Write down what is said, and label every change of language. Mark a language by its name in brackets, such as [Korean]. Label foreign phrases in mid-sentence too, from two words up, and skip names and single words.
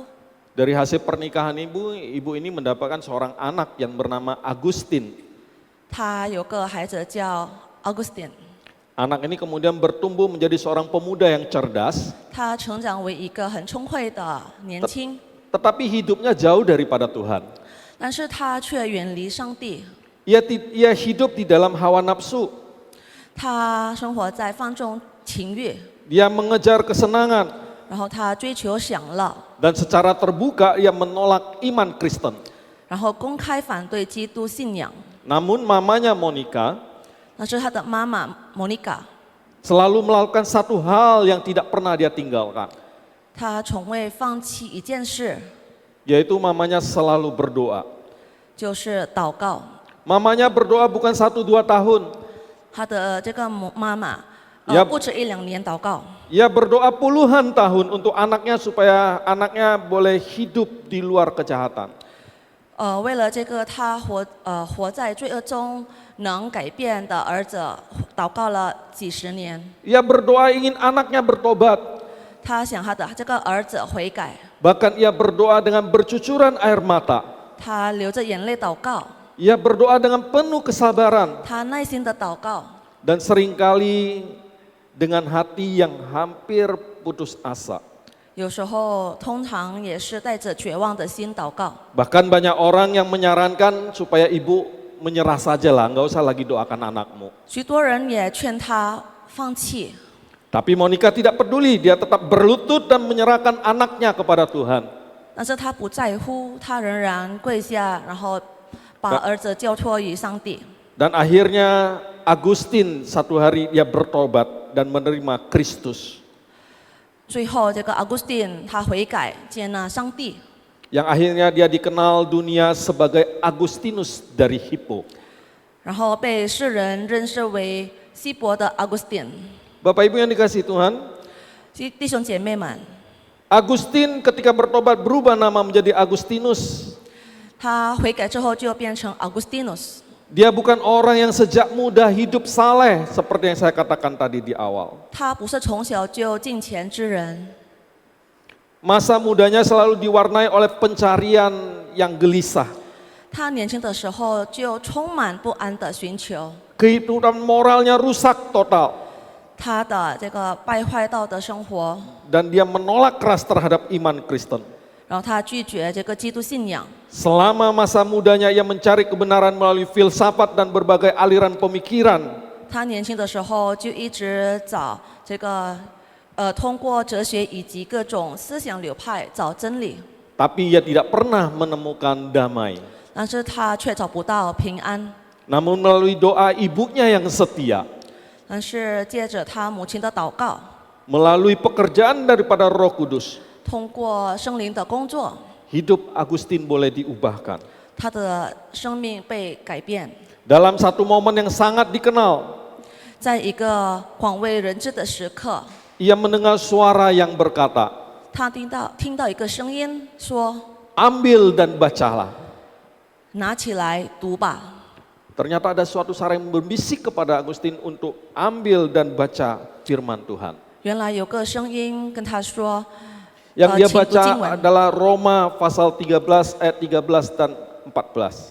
[Indonesian] Dari hasil pernikahan ibu ini mendapatkan seorang anak yang bernama Agustin. [Chinese] 她有个孩子叫 Augustine， [Indonesian] Anak ini kemudian bertumbuh menjadi seorang pemuda yang cerdas, [Chinese] 他成长为一个很聪慧的年轻， [Indonesian] tetapi hidupnya jauh daripada Tuhan. [Chinese] 但是他却远离上帝。 [Indonesian] Ia hidup di dalam hawa nafsu. [Chinese] 他生活在放纵情欲， [Indonesian] Dia mengejar kesenangan [Chinese] 然后他追求享乐， [Indonesian] dan secara terbuka ia menolak iman Kristen. [Chinese] 然后公开反对基督信仰。 [Indonesian] Namun mamanya Monica [Chinese] 但是他的妈妈莫妮卡， [Indonesian] selalu melakukan satu hal yang tidak pernah dia tinggalkan, [Chinese] 她从未放弃一件事， [Indonesian] yaitu mamanya selalu berdoa. [Chinese] 就是祷告。 [Indonesian] Mamanya berdoa bukan 1-2 tahun, [Chinese] 她的这个妈妈， [Indonesian] Yap. [Chinese] 不止1-2年祷告， [Indonesian] ia berdoa puluhan tahun untuk anaknya supaya anaknya boleh hidup di luar kejahatan. [Chinese] 为了这个他活在罪恶中能改变的儿子，祷告了几十年。 [Indonesian] Ia berdoa ingin anaknya bertobat, [Chinese] 他想他的这个儿子悔改， [Indonesian] bahkan ia berdoa dengan bercucuran air mata. [Chinese] 他流着眼泪祷告， [Indonesian] Ia berdoa dengan penuh kesabaran [Chinese] 他耐心的祷告， [Indonesian] dan seringkali dengan hati yang hampir putus asa. [Chinese] 有时候通常也是带着绝望的心祷告。 [Indonesian] Bahkan banyak orang yang menyarankan supaya ibu menyerah saja lah, nggak usah lagi doakan anakmu. [Chinese] 许多人也劝他放弃， [Indonesian] Tapi Monica tidak peduli, dia tetap berlutut dan menyerahkan anaknya kepada Tuhan. [Chinese] 但是他不在乎，他仍然跪下，然后把儿子交托于上帝。 [Indonesian] Dan akhirnya Agustin satu hari dia bertobat dan menerima Kristus. [Chinese] 最后，这个 Augustine 他悔改，接纳上帝， [Indonesian] Yang akhirnya dia dikenal dunia sebagai Agustinus dari Hippo. [Chinese] 然后被世人认识为希伯的 Augustine。 [Indonesian] Bapak Ibu yang dikasihi Tuhan, [Chinese] 弟兄姐妹们， [Indonesian] Agustin ketika bertobat berubah nama menjadi Agustinus. [Chinese] 他悔改之后就变成 Augustinus。 [Indonesian] Dia bukan orang yang sejak muda hidup saleh seperti yang saya katakan tadi di awal. [Chinese] 他不是从小就敬虔之人， [Indonesian] Masa mudanya selalu diwarnai oleh pencarian yang gelisah. [Chinese] 他年轻的时候就充满不安的寻求， [Indonesian] Kehidupan moralnya rusak total. [Chinese] 他的这个败坏道德生活， [Indonesian] Dan dia menolak keras terhadap iman Kristen. [Chinese] 然后他拒绝这个基督信仰。 [Indonesian] Selama masa mudanya ia mencari kebenaran melalui filsafat dan berbagai aliran pemikiran. [Chinese] 他年轻的时候就一直找这个通过哲学以及各种思想流派找真理， [Indonesian] Tapi ia tidak pernah menemukan damai. [Chinese] 但是他却找不到平安。 [Indonesian] Namun melalui doa ibunya yang setia, [Chinese] 但是借着他母亲的祷告， [Indonesian] melalui pekerjaan daripada Roh Kudus, [Chinese] 通过圣灵的工作， [Indonesian] hidup Agustin boleh diubahkan. [Chinese] 他的生命被改变。 [Indonesian] Dalam satu momen yang sangat dikenal, [Chinese] 在一个广为人知的时刻， [Indonesian] ia mendengar suara yang berkata, [Chinese] 他听到一个声音说 [Indonesian] ambil dan bacalah. [Chinese] 拿起来读吧。 [Indonesian] Ternyata ada suatu suara yang berbisik kepada Agustin untuk ambil dan baca firman Tuhan. [Chinese] 原来有个声音跟他说， [Indonesian] Yang dia [Chinese] 请读经 [Indonesian] baca [Chinese] 文。 [Indonesian] adalah Roma pasal 13 ayat 13 dan 14.